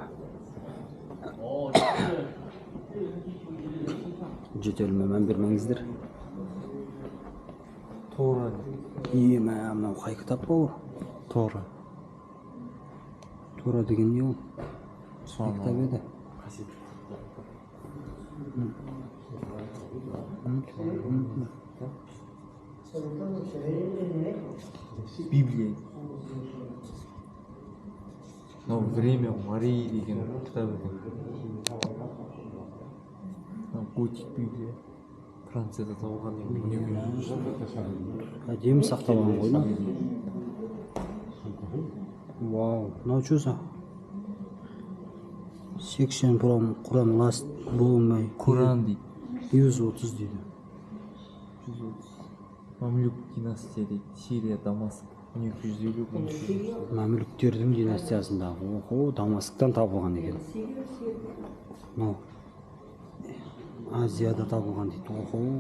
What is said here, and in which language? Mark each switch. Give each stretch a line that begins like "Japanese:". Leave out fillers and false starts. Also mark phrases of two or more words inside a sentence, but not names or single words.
Kazakh: Жетеліме мән бермеңіздер. Тора. Ема мынау қай кітап бауыр? Тора. Тора деген не ол? Кітап еді. Библия.
Russian: Но время Марии
Kazakh: деген кітап екен. Готик Библия. Францияда табылған екен. Әдемі сақталған ғой да. Вау, мынау что?
English: Section from Quran last болмай.
Kazakh: Құран дейді. 130 дейді. 130. Мамлюк династия дейді. Сирия, Дамаск. 1250. Мамлюктердің династиясында. Дамасктан табылған екен. Мынау Азияда табылған дейді.